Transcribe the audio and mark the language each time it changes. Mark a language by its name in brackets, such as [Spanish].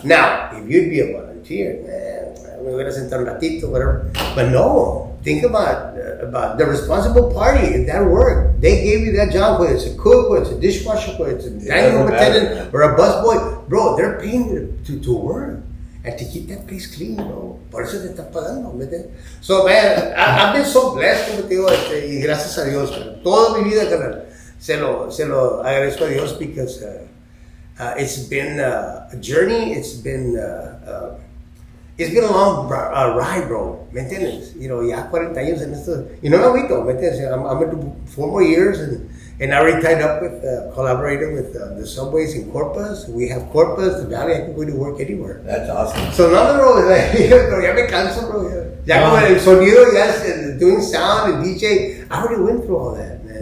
[English] Now, if you'd be a volunteer, man, we would have sent [Spanish] un ratito, [English] whatever. But no, think about the responsible party in that work. They gave you that job, whether it's a cook, whether it's a dishwasher, whether it's a dining room attendant, or a busboy. Bro, they're paying you to work and to keep that place clean, bro. [Spanish] Por eso te están pagando, ¿me entiendes? [English] So, man, I've been so blessed, [Spanish] como te digo, y gracias a Dios, [English] man. [Spanish] Toda mi vida, carnal, se lo agradezco a Dios [English] because it's been a journey, it's been a long ride, bro, [Spanish] ¿me entiendes? Ya 40 años en esto, y no me agüito, ¿me entiendes? [English] I'm going to do 4 more years, and I already tied up with, collaborating with the subways in Corpus. We have Corpus, the Valley, I can go to work anywhere. That's awesome. [Spanish] So no, pero ya me canso, bro. Ya como el sonido, ya [English] doing sound and DJ, I already went through all that, man.